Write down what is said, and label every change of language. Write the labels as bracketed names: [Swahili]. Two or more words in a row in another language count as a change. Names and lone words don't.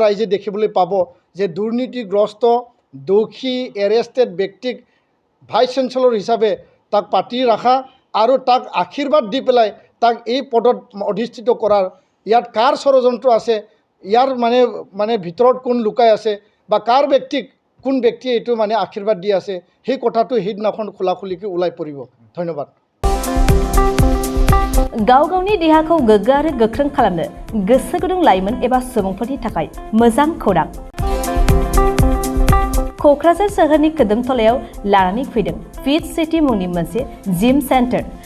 [Assamese] ৰাইজে দেখিবলৈ পাব যে দুৰ্নীতিগ্ৰস্ত দোষী এৰেষ্টেড ব্যক্তিক [English] vice chancellor [Assamese] হিচাপে তাক পাতি ৰখা আৰু তাক আশীৰ্বাদ দি পেলাই তাক এই পদত অধিষ্ঠিত কৰাৰ ইয়াত কাৰ ষড়যন্ত্ৰ আছে, ইয়াৰ ভিতৰত কোন লুকাই আছে বা কোন ব্যক্তিয়ে এইটো আশীৰ্বাদ দি আছে, সেই কথাটো সেইদিনাখন খোলাখুলিকৈ ওলাই পৰিব। ধন্যবাদ। [Bodo] गाव गावनि देहाखौ गोग्गो आरो गोख्रों खालामनो गोसो गुदुं लाइमोन एबा सुबुंफोरनि थाखाय मोजां खौरां। क'क्राझार सोहोरनि खोदोमथलायाव लानानै फैदों फिट सिटी मुंनि मोनसे [English] gym center.